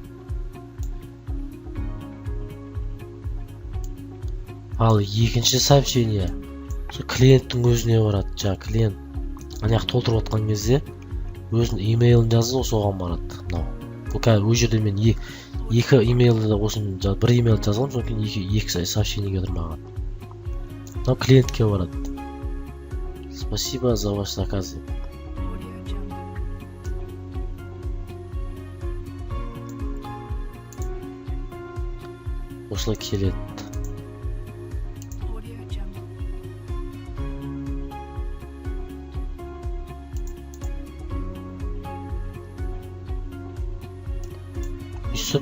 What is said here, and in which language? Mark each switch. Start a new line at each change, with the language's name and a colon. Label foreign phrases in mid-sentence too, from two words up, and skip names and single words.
Kazakh: Ал екінші сообщение клиенттің өзіне барады. Жаңа клиент аяқ толтырып отқан кезде өзінің имейлін жазды, соған барады. Мынау. Бұл қазір ол жерде мен екі имейлді осыны бір имейл жазғам, содан кейін екі сообщение келді маған. Мынау клиентке барады.
Russian: Спасибо за ваш заказ.
Kazakh: Audio Jungle. Осылай келеді. Audio Jungle. Үсіп